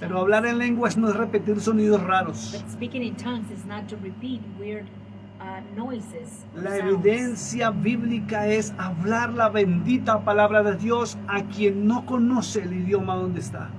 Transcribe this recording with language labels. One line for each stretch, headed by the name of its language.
Spanish: Pero hablar en lenguas no es repetir sonidos raros.
English: But speaking in tongues is not to repeat weird noises. or
Spanish: La
English: sounds.
Spanish: evidencia bíblica es hablar la bendita palabra de Dios a quien no conoce el idioma donde está.